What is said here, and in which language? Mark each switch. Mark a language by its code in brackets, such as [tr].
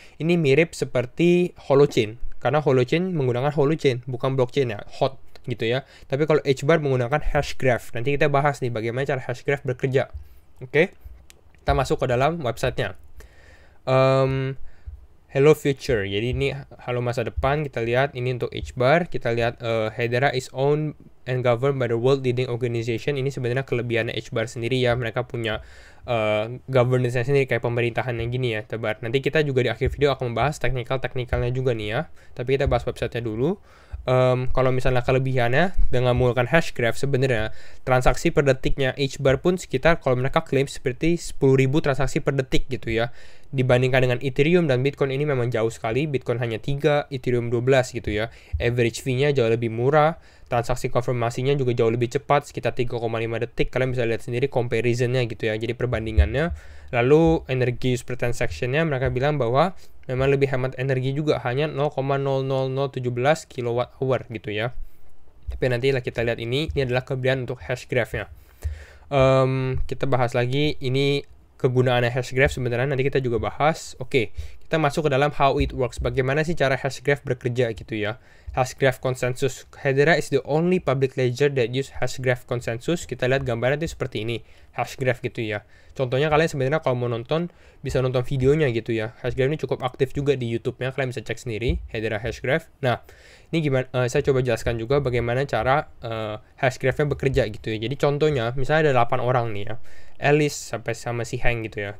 [id] Ini mirip seperti Holochain, karena Holochain menggunakan Holochain, bukan blockchain ya, hot gitu ya. Tapi kalau Hbar menggunakan Hashgraph. Nanti kita bahas nih bagaimana cara Hashgraph bekerja. Oke? Kita masuk ke dalam websitenya. [en] Hello Future. [id] Jadi ini halo masa depan. Kita lihat ini untuk Hbar. Kita lihat [en] Hedera is owned and governed by the world leading organization. [id] Ini sebenarnya kelebihannya Hbar sendiri ya. Mereka punya governance-nya sendiri kayak pemerintahan yang gini ya. Tebar. Nanti kita juga di akhir video akan membahas teknikal-teknikalnya juga nih ya. Tapi kita bahas websitenya dulu. Kalau misalnya kelebihannya dengan menggunakan Hashgraph, sebenarnya transaksi per detiknya Hbar pun sekitar kalau mereka klaim seperti 10.000 transaksi per detik gitu ya. Dibandingkan dengan Ethereum dan Bitcoin ini memang jauh sekali. Bitcoin hanya 3, Ethereum 12 gitu ya. Average fee-nya jauh lebih murah. Transaksi konfirmasinya juga jauh lebih cepat, sekitar 3,5 detik. Kalian bisa lihat sendiri comparison-nya gitu ya. Jadi perbandingannya. Lalu [en] energi use per transaction- [id] nya mereka bilang bahwa memang lebih hemat energi juga, hanya 0,00017 kWh gitu ya. Tapi nanti kita lihat ini adalah kelebihan untuk Hashgraph-nya. Kita bahas lagi ini kegunaannya Hashgraph sebenarnya nanti kita juga bahas. Oke, kita masuk ke dalam [en] how it works. [id] Bagaimana sih cara Hashgraph bekerja gitu ya. Hashgraph Consensus. [en] Hedera is the only public ledger that use Hashgraph Consensus. [id] Kita lihat gambarnya itu seperti ini. Hashgraph gitu ya. Contohnya kalian sebenarnya kalau mau nonton bisa nonton videonya gitu ya. Hashgraph ini cukup aktif juga di YouTube-nya. Kalian bisa cek sendiri Hedera Hashgraph. Nah, ini gimana? Saya coba jelaskan juga bagaimana cara Hashgraph-nya bekerja gitu ya. Jadi contohnya misalnya ada 8 orang nih ya. Alice sampai sama si Hank gitu ya.